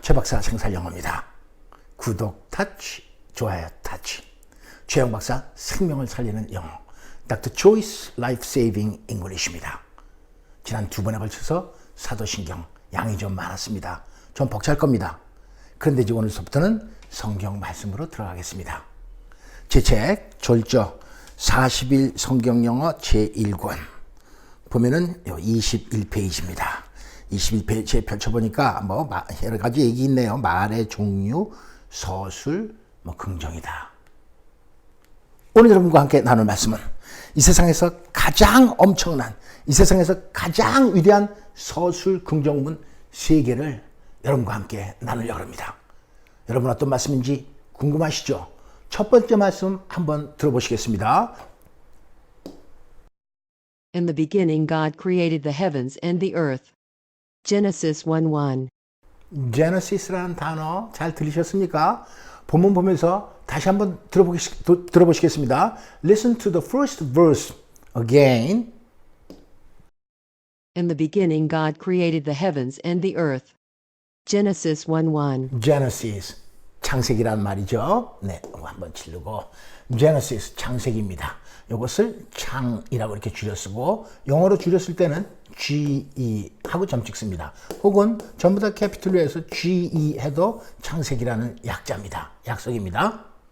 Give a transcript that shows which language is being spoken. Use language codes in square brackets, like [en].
[ko] 최박사 생살영어입니다. 구독 타치, 좋아요 타치. 최영 박사 생명을 살리는 영어 Dr. Choi's Life Saving English입니다. 지난 2번에 걸쳐서 사도신경 양이 좀 많았습니다. 좀 벅찰 겁니다. 그런데 이제 오늘부터는 성경 말씀으로 들어가겠습니다. 제 책 졸저 40일 성경영어 제1권 보면은 21페이지입니다. 21페이지에 펼쳐보니까 뭐 여러 가지 얘기 있네요. 말의 종류, 서술, 긍정이다. 오늘 여러분과 함께 나눌 말씀은 이 세상에서 가장 엄청난, 이 세상에서 가장 위대한 서술 긍정문 3개를 여러분과 함께 나누려고 합니다. 여러분 어떤 말씀인지 궁금하시죠? 첫 번째 말씀 한번 들어보시겠습니다. [en] In the beginning God created the heavens and the earth. Genesis 1:1. [ko] Genesis라는 단어 잘 들리셨습니까? 본문 보면서 다시 한번 들어보시겠습니다. [en] Listen to the first verse again. In the beginning God created the heavens and the earth. Genesis 1:1. [ko] Genesis, 창세기란 말이죠. 네, 한번 치르고 Genesis, 창세기입니다. 이것을 창이라고 이렇게 줄여 쓰고 영어로 줄였을 때는 GE 하고 점 찍습니다. 혹은 전부 다 캐피틀로 해서 GE 해도 창세기라는 약자입니다. 약속입니다.